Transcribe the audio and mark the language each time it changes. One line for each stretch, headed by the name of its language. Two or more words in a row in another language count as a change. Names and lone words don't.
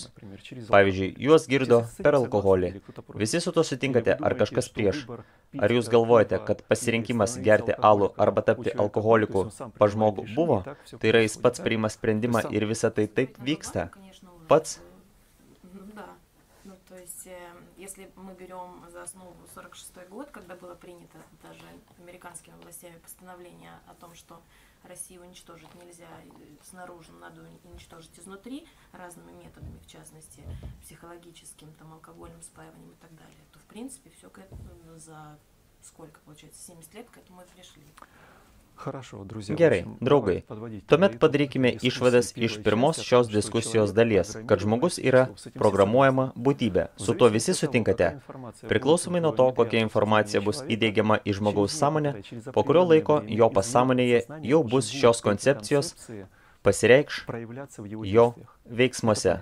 Lithuanian: Pavyzdžiui, juos girdo per alkoholį. Visi su to sutinkate, ar kažkas prieš? Ar jūs galvojate, kad pasirinkimas gerti alų arba tapti alkoholiku pas žmogų buvo? Tai yra, jis pats priima sprendimą ir visa tai taip vyksta. Pats?
Russian: Если мы берем за основу 46-й год, когда было принято даже американскими властями постановление о том, что Россию уничтожить нельзя снаружи, надо уничтожить изнутри разными методами, в частности, психологическим, там, алкогольным спаиванием и так далее, то, в принципе, все за сколько, получается, 70 лет к этому и пришли.
Lithuanian: Gerai, draugai, tuomet padarykime išvadas iš pirmos šios diskusijos dalies, kad žmogus yra programuojama būtybė. Su tuo visi sutinkate. Priklausomai nuo to, kokia informacija bus įdiegiama į žmogaus sąmonę, po kurio laiko jo pasąmonėje jau bus šios koncepcijos pasireikš jo veiksmuose.